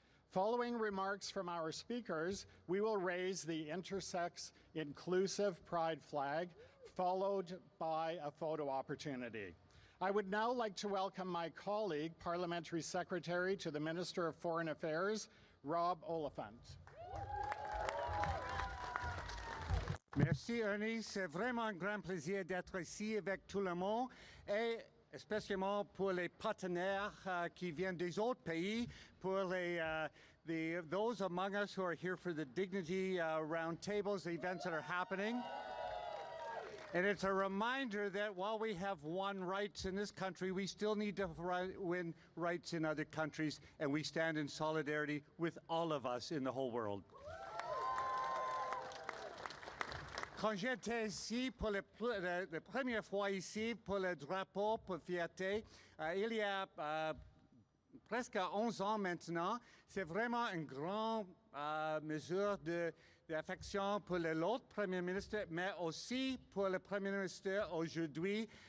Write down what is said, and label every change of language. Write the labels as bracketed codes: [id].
[en] Following remarks from our speakers, we will raise the intersex inclusive pride flag, followed by a photo opportunity. I would now like to welcome my colleague, Parliamentary Secretary to the Minister of Foreign Affairs, Rob Oliphant. [fr] Merci, Ernie. C'est vraiment un grand plaisir d'être ici avec tout le monde et spécialement pour les partenaires qui viennent des autres pays, pour [en] those among us who are here for the Dignity Roundtables, the events that are happening. And it's a reminder that while we have won rights in this country, we still need to win rights in other countries, and we stand in solidarity with all of us in the whole world. [fr] Quand j'étais ici pour la première fois ici pour le drapeau pour Fierté, il y a presque 11 ans maintenant, c'est vraiment une grande mesure d'affection pour l'autre Premier ministre, mais aussi pour le Premier ministre aujourd'hui.